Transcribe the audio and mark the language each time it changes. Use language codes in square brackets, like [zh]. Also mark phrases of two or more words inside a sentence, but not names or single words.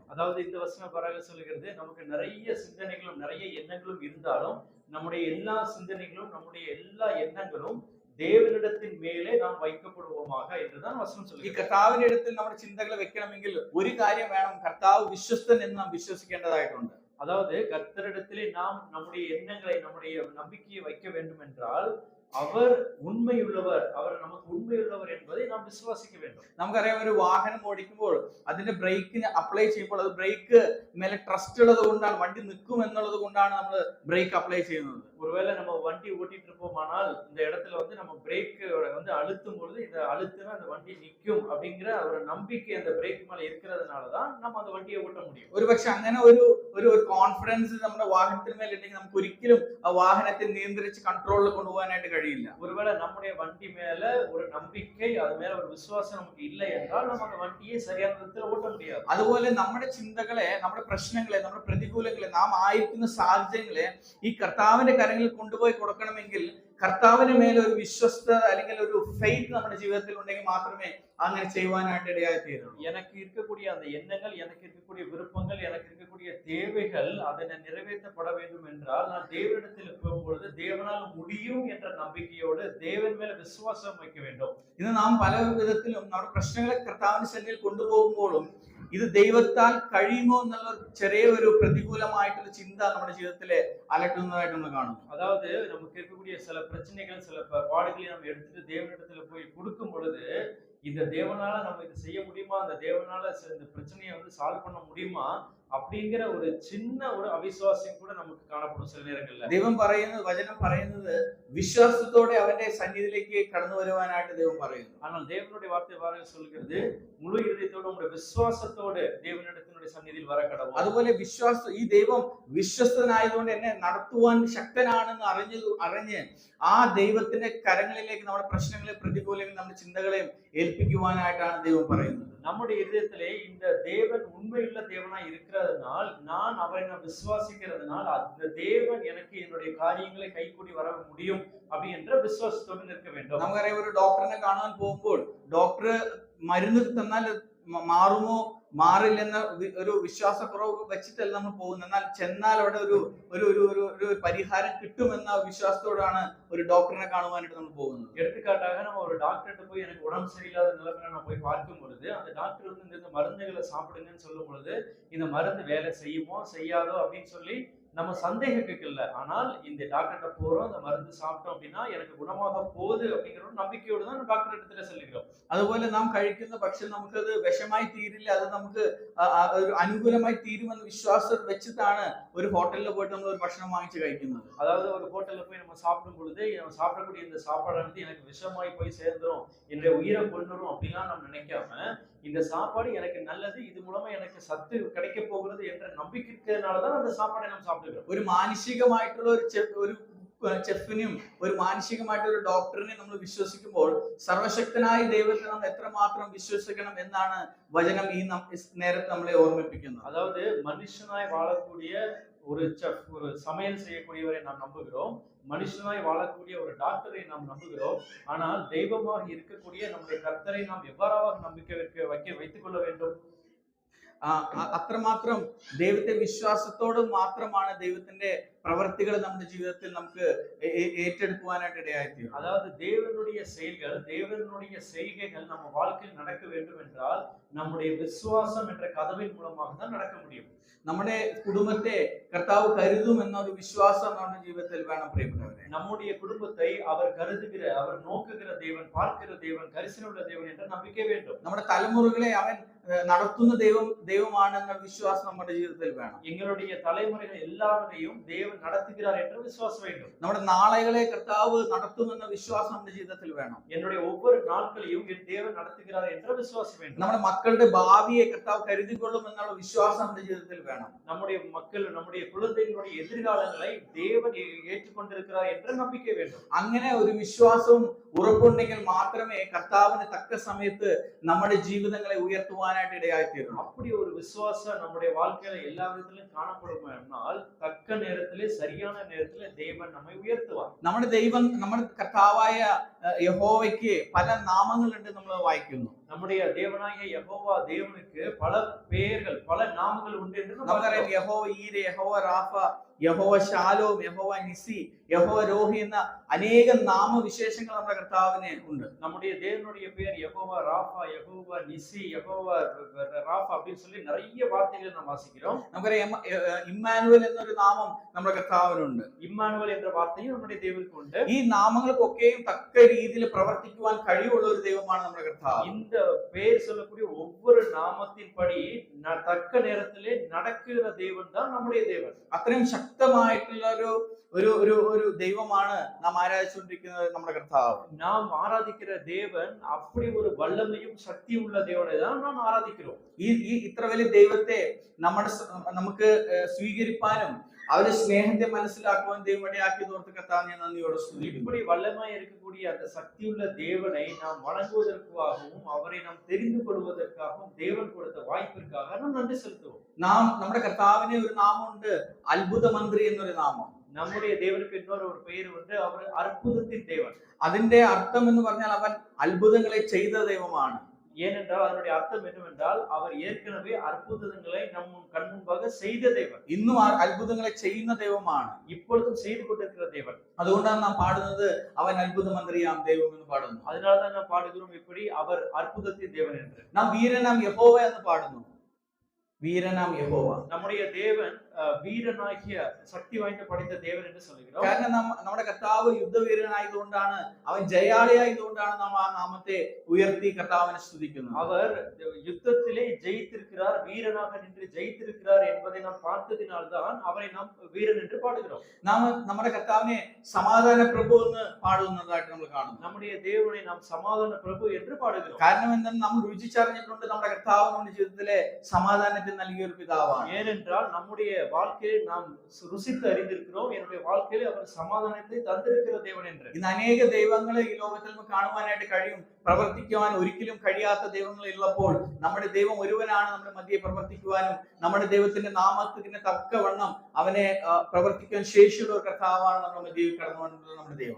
[ta] அதாவது இந்த வசனம் பிறகு சொல்லுகிறது, நமக்கு நிறைய சிந்தனைகளும் நிறைய எண்ணங்களும் இருந்தாலும் நம்முடைய எல்லா சிந்தனைகளும் நம்முடைய எல்லா எண்ணங்களும் தேவனிடத்தின் மேலே நாம் வைக்கப்படுவோமாக என்றுதான் வசனம் [ml] ഈ [ta] சொல்லுகிறது. [ml] കർത്താവിന്റെ അടുത്തിൽ നമ്മുടെ ചിന്തകൾ വെക്കണമെങ്കിൽ ഒരു കാര്യം വേണം, കർത്താവ് വിശ്വസ്തൻ എന്ന് നാം വിശ്വസിക്കേണ്ടതായിട്ടുണ്ട്. [ta] அதாவது கர்த்தரிடத்திலே நாம் நம்முடைய எண்ணங்களை, நம்முடைய நம்பிக்கையை வைக்க வேண்டும் என்றால் அவர் உண்மையுள்ளவர், அவர் நமக்கு உண்மையுள்ளவர் என்பதை நாம் விசுவாசிக்க வேண்டும். [ml] നമുക്കറിയാം, ഒരു വാഹനം ഓടിക്കുമ്പോൾ അതിന്റെ ബ്രേക്കിന് അപ്ലൈ ചെയ്യുമ്പോൾ അത് ബ്രേക്ക് മേലെ ട്രസ്റ്റ് ഉള്ളത് കൊണ്ടാണ്, വണ്ടി നിൽക്കും എന്നുള്ളത് കൊണ്ടാണ് നമ്മൾ [en] brake apply [ml] ചെയ്യുന്നത്. [ta] ஒருவேளை நம்ம வண்டி ஓட்டிட்டு இருப்போமானால் இந்த இடத்துல நம்ம பிரேக் அழுத்தும் பொழுது இந்த அழுத்தினா அந்த வண்டி நிற்கும் அப்படிங்கிற ஒரு நம்பிக்கை அந்த பிரேக் மேல இருக்கிறதுனாலதான் நம்ம அந்த வண்டியை ஓட்ட முடியும். [ml] ഒരു പക്ഷെ അങ്ങനെ ഒരു കോൺഫിഡൻസ് നമ്മുടെ വാഹനത്തിന് മേലെ ഉണ്ടെങ്കിൽ നമുക്ക് ഒരിക്കലും ആ വാഹനത്തെ നിയന്ത്രിച്ച് കൺട്രോളിൽ കൊണ്ടുപോകാനായിട്ട് കഴിയില്ല. [ta] ஒருவேளை நம்முடைய வண்டி மேல ஒரு நம்பிக்கை, அது மேல ஒரு விசுவாசம் நமக்கு இல்லை என்றால் நம்ம அந்த வண்டியை சரியான விதத்தில் ஓட்ட முடியாது. [ml] അതുപോലെ നമ്മുടെ ചിന്തകളെ, നമ്മുടെ പ്രശ്നങ്ങളെ, നമ്മുടെ പ്രതികൂലങ്ങളെ, നാം ആയിരിക്കുന്ന സാഹചര്യങ്ങളെ ഈ കർത്താവിന്റെ കരങ്ങളിൽ കൊണ്ടുപോയി കൊടുക്കണമെങ്കിൽ കർത്താവിന് മേലെ ഒരു വിശ്വസ്ത അല്ലെങ്കിൽ ഒരു ഫെയ്ത്ത് നമ്മുടെ ജീവിതത്തിൽ ഉണ്ടെങ്കിൽ മാത്രമേ അങ്ങനെ ചെയ്യുവാനായിട്ട് ഇടയായി തീരുള്ളൂ. [ta] எனக்கு இருக்கக்கூடிய அந்த எண்ணங்கள், எனக்கு இருக்கக்கூடிய விருப்பங்கள், எனக்கு இருக்கக்கூடிய தேவைகள் அதை நிறைவேற்றப்பட வேண்டும் என்றால் நான் தேவனிடத்தில் போகும்பொழுது தேவனால் முடியும் என்ற நம்பிக்கையோடு தேவன் மேல விசுவாசம் வைக்க வேண்டும். [ml] ഇന്ന് നാം പല വിധത്തിലും നമ്മുടെ പ്രശ്നങ്ങളെ കർത്താവിന്റെ സന്നിധിയിൽ കൊണ്ടുപോകുമ്പോഴും ഇത് ദൈവത്താൽ കഴിയുമോ എന്നുള്ള ചെറിയ ഒരു പ്രതികൂലമായിട്ടുള്ള ചിന്ത നമ്മുടെ ജീവിതത്തിലെ അലട്ടുന്നതായിട്ട് നമ്മൾ കാണുന്നു. [ta] அதாவது நமக்கு இருக்கக்கூடிய சில பிரச்சனைகள், சில பாடுகளை நம்ம எடுத்துட்டு தேவனிடத்துல போய் கொடுக்கும் பொழுது, இந்த தேவனால நம்ம இது செய்ய முடியுமா, அந்த தேவனால இந்த பிரச்சனையை சால்வ் பண்ண முடியுமா அப்படிங்கிற ஒரு சின்ன ஒரு அவிசுவாசம் கூட நமக்கு காணப்படும் சில நேரங்கள்ல. [ml] ദൈവം പറയുന്നത്, വചനം പറയുന്നത് വിശ്വാസത്തോടെ അവന്റെ സന്നിധിയിലേക്ക് കടന്നു വരുവാനായിട്ട് ദൈവം പറയുന്നു. [ta] ஆனால் தேவனுடைய வார்த்தை வார சொல்கிறது, முழு இதயத்தோடு உங்களுடைய விசுவாசத்தோடு தேவனிடத்தினுடைய சந்நிதியில் வர கடவுள். [ml] അതുപോലെ ഈ ദൈവം വിശ്വസ്തനായതുകൊണ്ട് എന്നെ നടത്തുവാൻ ശക്തനാണെന്ന് അറിഞ്ഞ് ആ ദൈവത്തിന്റെ കരങ്ങളിലേക്ക് നമ്മുടെ പ്രശ്നങ്ങളെ, പ്രതികൂലങ്ങളെ, നമ്മുടെ ചിന്തകളെയും ഏൽപ്പിക്കുവാനായിട്ടാണ് ദൈവം പറയുന്നത്. [ta] நம்முடைய இதயத்திலே இந்த தேவன் உண்மையுள்ள தேவனாய் இருக்கிறதுனால், நான் அவரை விசுவாசிக்கிறதுனால் அந்த தேவன் எனக்கு என்னுடைய காரியங்களை கைகூடி வர முடியும் அப்படி என்ற விசுவாசத்தோடு நிற்க வேண்டும். [ml] നമുക്കറിയാം, ഒരു ഡോക്ടറിനെ കാണാൻ പോകുമ്പോൾ ഡോക്ടർ മരുന്ന് തന്നാൽ മാറുമോ മാറില്ലെന്ന ഒരു വിശ്വാസക്കുറവ് വെച്ചിട്ടല്ല നമ്മൾ പോകുന്നത്. എന്നാൽ ചെന്നാൽ അവിടെ ഒരു പരിഹാരം കിട്ടുമെന്ന വിശ്വാസത്തോടാണ് ഒരു ഡോക്ടറിനെ കാണുവാനായിട്ട് നമ്മൾ പോകുന്നത്. [ta] எடுத்துக்காட்டாக நம்ம ஒரு டாக்டர்கிட்ட போய் எனக்கு உடம்பு சரியில்லாத நிலைமையில நான் போய் பார்க்கும் பொழுது அந்த டாக்டர் வந்து இந்த மருந்துகளை சாப்பிடுங்கன்னு சொல்லும் பொழுது இந்த மருந்து வேலை செய்யுமோ செய்யாதோ அப்படின்னு சொல்லி நம்ம சந்தேகிக்கல. ஆனால் இந்த டாக்டர்கிட்ட போறோம், அந்த மருந்து சாப்பிட்டோம் அப்படின்னா எனக்கு குணமாக போகுது அப்படிங்கிற ஒரு நம்பிக்கையோடு தான் டாக்டர் இடத்துல செல்கிறோம். [ml] അതുപോലെ നാം കഴിക്കുന്ന ഭക്ഷണം നമുക്കത് വിഷമായി തീരില്ല, അത് നമുക്ക് ഒരു അനുകൂലമായി തീരുമെന്ന് വിശ്വാസം വെച്ചിട്ടാണ് ഒരു ഹോട്ടലിൽ പോയിട്ട് നമ്മൾ ഒരു ഭക്ഷണം വാങ്ങിച്ച് കഴിക്കുന്നത്. [ta] அதாவது ஒரு ஹோட்டல்ல போய் நம்ம சாப்பிடும் பொழுது நம்ம சாப்பிடக்கூடிய இந்த சாப்பாடானது எனக்கு விஷமாய் போய் சேர்ந்துரும், என்னுடைய உயிரை கொன்னுரும் அப்படிலாம் நம்ம நினைக்காம இந்த சாப்பாடு எனக்கு நல்லது, இது மூலமா எனக்கு சத்து கிடைக்க போகிறது என்ற நம்பிக்கை இருக்கிறதுனாலதான் அந்த சாப்பாடை நம்ம சாப்பிடுகிறோம். [ml] ഒരു മാനുഷികമായിട്ടുള്ള ഒരു ചെഫിനും ഒരു മാനുഷികമായിട്ടുള്ള ഒരു ഡോക്ടറിനെ നമ്മൾ വിശ്വസിക്കുമ്പോൾ സർവശക്തനായ ദൈവത്തെ നമ്മൾ എത്രമാത്രം വിശ്വസിക്കണം എന്നാണ് വചനം ഈ നേരത്തെ നമ്മളെ ഓർമ്മിപ്പിക്കുന്നത്. [ta] அதாவது மனுஷனாய் வாழக்கூடிய ஒரு செஃப், ஒரு சமையல் செய்யக்கூடியவரை நாம் நம்புகிறோம், மனுஷனாய் வாழக்கூடிய ஒரு டாக்டரை நாம் நம்புகிறோம். ஆனால் தெய்வமாக இருக்கக்கூடிய நம்முடைய கர்த்தரை நாம் எவ்வாறாக நம்பிக்கை வைத்துக் கொள்ள வேண்டும்? [ml] അത്രമാത്രം ദൈവത്തെ വിശ്വാസത്തോട് മാത്രമാണ് ദൈവത്തിന്റെ പ്രവർത്തികൾ നമ്മുടെ ജീവിതത്തിൽ നമുക്ക് ഏറ്റെടുക്കുവാനായിട്ട് ഇടയായിത്തീരും. [ta] அதாவது தேவனுடைய செயல்கள், தேவனுடைய செய்கைகள் நம்ம வாழ்க்கையில் நடக்க வேண்டும் என்றால் நம்முடைய விசுவாசம் என்ற கதவின் மூலமாக தான் நடக்க முடியும். [ml] നമ്മുടെ കുടുംബത്തെ കർത്താവ് കരുതും എന്നൊരു വിശ്വാസം നമ്മുടെ ജീവിതത്തിൽ വേണം പ്രിയപ്പെട്ടവരെ. [ta] நம்முடைய குடும்பத்தை அவர் கருதுகிற, அவர் நோக்குகிற தேவன், பார்க்கிற தேவன், கரிசனையுள்ள தேவன் என்ற நம்பிக்கை வேண்டும். [ml] നമ്മുടെ തലമുറകളെ അവൻ നടത്തുന്ന ദൈവമാണെന്ന വിശ്വാസം നമ്മുടെ ജീവിതത്തിൽ വേണം. [ta] எங்களுடைய தலைமுறைகள் எல்லாவற்றையும் தேவன் நடத்துகிறார் என்ற விசுவாசம் வேண்டும். [ml] നമ്മുടെ നാളുകളെ കർത്താവ് നടത്തുമെന്ന വിശ്വാസം നമ്മുടെ ജീവിതത്തിൽ വേണം. [ta] என்னுடைய ஒவ்வொரு நாட்களையும் என் தேவன் நடத்துகிறார் என்ற விசுவாசம் வேண்டும். [ml] നമ്മുടെ മക്കളുടെ ഭാവിയെ കർത്താവ് കരുതിക്കൊള്ളും എന്നുള്ള വിശ്വാസം നമ്മുടെ ജീവിതത്തിൽ വേണം. [ta] நம்முடைய மக்கள், நம்முடைய குழந்தைகளுடைய எதிர்காலங்களை தேவன் ஏற்றுக்கொண்டிருக்கிறார் என்ற நம்பிக்கை வேண்டும். [ml] അങ്ങനെ ഒരു വിശ്വാസവും ഉറപ്പുണ്ടെങ്കിൽ മാത്രമേ കർത്താവിന് തക്ക സമയത്ത് നമ്മുടെ ജീവിതങ്ങളെ ഉയർത്തുവാനായിട്ട് ഇടയായിത്തീരും. [ta] அப்படி ஒரு விசுவாசம் நம்முடைய வாழ்க்கையில எல்லா விதத்திலும் காணப்படுமானால் தக்க நேரத்திலே, சரியான நேரத்திலே தேவன் நம்மை உயர்த்துவார். [ml] നമ്മുടെ കർത്താവായ യഹോവയ്ക്ക് പല നാമങ്ങളുണ്ട് നമ്മൾ വായിക്കുന്നു. [ta] நம்முடைய தேவனாகிய யெகோவா தேவனுக்கு பல பெயர்கள், பல நாமங்கள் உண்டு என்று [ml] നമുക്കറിയാം. യഹോവ ഈരെ, യഹോവ റാഫ, യഹോവ ഷാലോം, യഹോവ നിസി, യഹോവ രോഹി എന്ന അനേക നാമവിശേഷങ്ങൾ നമ്മുടെ കർത്താവിന് ഉണ്ട്. [ta] நம்முடைய தேவனுடைய பெயர் யெகோவா ராஃபா, யெகோவா நிசி, யெகோவா ராஃபா அப்படின்னு சொல்லி நிறைய வார்த்தைகளை நாம் வாசிக்கிறோம். [ml] നമുക്കറിയാം ഇമ്മാനുവൽ എന്നൊരു നാമം നമ്മുടെ കർത്താവിനുണ്ട്. ഇമ്മാനുവൽ എன்ற വാർത്തയും നമ്മുടെ ദൈവത്തിനുണ്ട്. ഈ നാമങ്ങൾക്കൊക്കെയും തക്ക രീതിയിൽ പ്രവർത്തിക്കുവാൻ കഴിവുള്ള ഒരു ദൈവമാണ് നമ്മുടെ കർത്താവ്. [ta] இந்த பெயர் சொல்லக்கூடிய ஒவ்வொரு நாமத்தின்படி தக்க நேரத்திலே நடக்கிற தேவன் தான் நம்முடைய தேவன். [ml] അത്രയും ശക്തമായിട്ടുള്ള ഒരു ദൈവമാണ് നാം ആരാധിച്ചുകൊണ്ടിരിക്കുന്നത് നമ്മുടെ കർത്താവ്. [ta] நாம் ஆராதிக்கிற தேவன் அப்படி ஒரு வல்லமையும் சக்தியும் உள்ள தேவனை தான் நாம் ஆராதிக்கிறோம். [ml] ഈ ഇത്ര വലിയ ദൈവത്തെ നമുക്ക് സ്വീകരിപ്പാനും അവരുടെ സ്നേഹത്തെ മനസ്സിലാക്കുവാൻ ദൈവം ഇടയാക്കിയത് ഓർത്ത് കർത്താവ് ഞാൻ നന്ദിയോടെ സ്തുതിക്കുന്നു. [ta] இப்படி வல்லமாய் இருக்கக்கூடிய அந்த சக்தியுள்ள தேவனை நாம் வணங்குவதற்காகவும் அவரை நாம் தெரிந்து கொள்வதற்காகவும் தேவன் கொடுத்த வாய்ப்பிற்காக நாம் நன்றி செலுத்துவோம். [ml] നമ്മുടെ കർത്താവിന് ഒരു നാമമുണ്ട്, അത്ഭുത മന്ത്രി എന്നൊരു നാമം. [ta] நம்முடைய தேவனுக்கு இன்னொரு ஒரு பெயர் வந்து அவர் அற்புதத்தின் தேவன். [ml] അതിന്റെ അർത്ഥം എന്ന് പറഞ്ഞാൽ അവൻ അത്ഭുതങ്ങളെ ചെയ്ത ദൈവമാണ്. [ta] ஏனென்றால் அதனுடைய அர்த்தம் என்னவென்றால் அவர் ஏற்கனவே அற்புதங்களை நம் கண் முன்பாக செய்த தேவன். [ml] ഇന്നും അത്ഭുതങ്ങളെ ചെയ്യുന്ന ദൈവമാണ്, [ta] இப்பொழுதும் செய்து கொண்டிருக்கிற தேவன். [ml] അതുകൊണ്ടാണ് നാം പാടുന്നത് അവൻ അത്ഭുത മന്ത്രിയാം ദൈവം എന്ന് പാടുന്നു. [ta] அதனால்தான் நாம் பாடுகிறோம் இப்படி அவர் அற்புதத்தின் தேவன் என்று. [ml] നാം വീരനാം യഹോവ എന്ന് പാടുന്നു. വീരനാം യഹോവ, [ta] நம்முடைய தேவன் [ml] വീരനാകിയ ശക്തി [ta] വാய்ந்த [ml] പടച്ച ദേവൻ എന്ന് [ta] சொல்லுகிறோம். [ml] കാരണം നമ്മുടെ കർത്താവ് യുദ്ധവീരനായതുകൊണ്ടാണ്, അവൻ ജയാളിയായതുകൊണ്ടാണ് നാം ആ നാമത്തെ ഉയർത്തി കർത്താവിനെ സ്തുതിക്കുന്നത്. [ta] அவர் யுத்தத்திலே ஜெயித்திருக்கிறார், வீரனாக நின்று ஜெயித்திருக்கிறார் என்பதை நாம் பார்த்ததினால்தான் அவரை நாம் வீரன் என்று பாடுகிறோம். [ml] നാം നമ്മുടെ കർത്താവിനെ സമാധാന പ്രഭു എന്ന് പാടുന്നതായിട്ട് നമ്മൾ കാണുന്നു. [ta] நம்முடைய தேவனை நாம் சமாதான பிரபு என்று பாடுகிறோம். [ml] കാരണം എന്തെന്ന് നാം രുചിച്ചറിഞ്ഞിട്ടുണ്ട്, നമ്മുടെ കർത്താവ് നമ്മുടെ ജീവിതത്തിലെ സമാധാനത്തെ നൽകിയ ഒരു പിതാവാണ്. [ta] ஏனென்றால் நம்முடைய வாழ்க்கையை நாம் ருசித்து அறிந்திருக்கிறோம், என்னுடைய வாழ்க்கையில அவர் சமாதானத்தை தந்திருக்கிற தேவன் என்று. [ml] ഇന്ന് അനേക ദൈവങ്ങളെ ഈ ലോകത്തിൽ നമുക്ക് കാണുവാനായിട്ട് കഴിയും, പ്രവർത്തിക്കുവാൻ ഒരിക്കലും കഴിയാത്ത ദൈവങ്ങൾ ഉള്ളപ്പോൾ നമ്മുടെ ദൈവം ഒരുവനാണ് നമ്മുടെ മധ്യേ പ്രവർത്തിക്കുവാനും നമ്മുടെ ദൈവത്തിന്റെ നാമത്തിന് തക്കവണ്ണം അവനെ പ്രവർത്തിക്കാൻ ശേഷിയുള്ള ഒരു കർത്താവാണ് നമ്മുടെ മധ്യേ കടന്നു വന്നിട്ടുള്ള നമ്മുടെ ദൈവം.